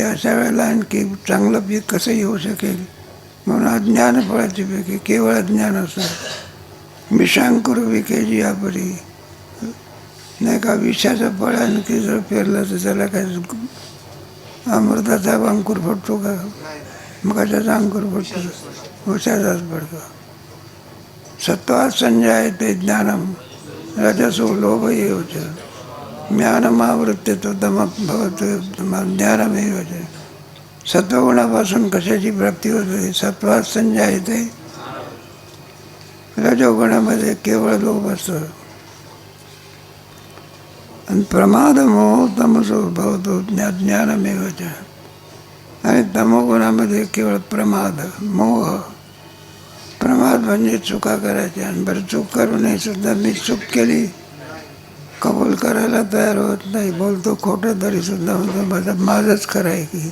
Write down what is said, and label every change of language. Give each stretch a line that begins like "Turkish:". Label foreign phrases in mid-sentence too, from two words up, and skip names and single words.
Marathi: अशा वेळेला आणखी चांगलं पीक कसं येऊ शकेल? म्हणून अज्ञान फळाची पिके, केवळ अज्ञान असतं. विषांकुर विकेजी यापरी, नाही का, विषाचं फळ आणखी जर पेरलं तर त्याला काय अमृताचा अंकुर फुटतो का? मग कशाचा अंकुर फुटतो? विषाचाच पडतो.
Sanskrit: सत्वात संजायते ज्ञानम, रजसो लोभ एव च, ज्ञानमावृत्ते तो तमः भवतो ज्ञानमेव च.
Marathi: सत्वगुणापासून कशाची प्राप्ती होते?
Sanskrit: सत्वात संजायते,
Marathi: रजोगुणामध्ये केवळ लोभ असतो.
Sanskrit: आणि प्रमाद मोह तमसो भवतो ज्ञानमेव च.
Marathi: आणि तमोगुणामध्ये केवळ प्रमाद, मोह. प्रमाद म्हणजे चुका करायच्या, आणि बरं चूक करू नये सुद्धा मी चूक केली कबूल करायला तयार होत नाही, बोलतो खोटं तरी सुद्धा म्हणतो माझंच खरं आहे की.